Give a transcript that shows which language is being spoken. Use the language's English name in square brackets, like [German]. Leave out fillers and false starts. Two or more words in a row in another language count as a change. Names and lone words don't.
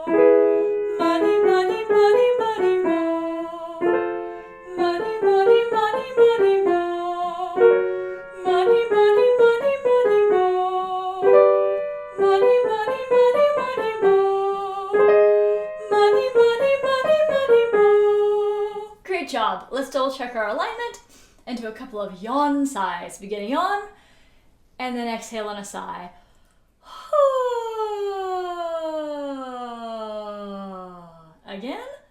[English] Money, money, money, money, mo. Money, money, money, money, mo. Money, money, money, money, mo. Money, money, money, money, mo. Money, money, money, money, mo. Great job. Let's double check our alignment and do a couple of yawn sighs. Beginning yawn, and then exhale on a sigh. Again.